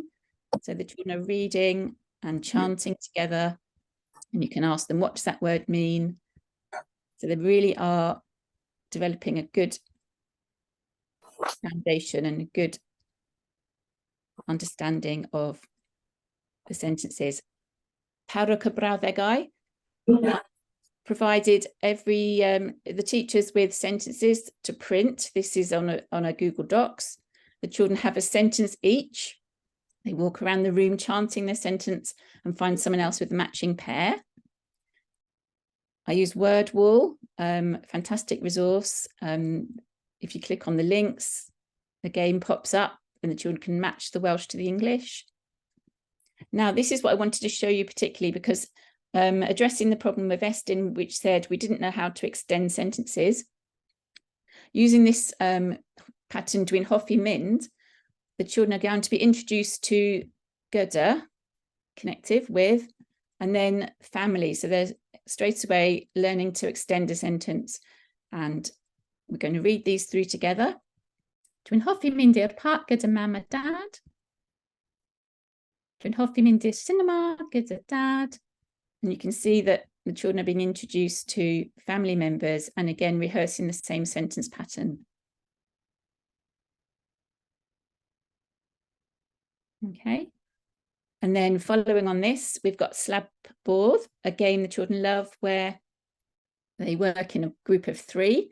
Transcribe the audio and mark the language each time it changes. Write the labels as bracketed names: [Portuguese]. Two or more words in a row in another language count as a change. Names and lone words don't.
[English] So the children are reading and chanting together, and you can ask them, what does that word mean? So they really are developing a good foundation and a good understanding of the sentences. [Welsh] Parwch y brawddegau [English] provided the teachers with sentences to print. This is on a Google Docs. The children have a sentence each. They walk around the room chanting their sentence and find someone else with a matching pair. I use WordWall, fantastic resource. If you click on the links, the game pops up and the children can match the Welsh to the English. Now, this is what I wanted to show you particularly because addressing the problem of Estyn, which said we didn't know how to extend sentences. Using this pattern, [Welsh] Dwi'n hoffi mynd, [English] the children are going to be introduced to gyda, connective with, and then family. So they're straight away learning to extend a sentence. And we're going to read these through together. [Welsh] Dwi'n hoffi mynd i'r parc gyda mam a dad. Dwi'n hoffi mynd i'r cinema gyda dad. [English] And you can see that the children are being introduced to family members and again rehearsing the same sentence pattern. Okay. And then following on this, we've got slab board, a game the children love where they work in a group of 3.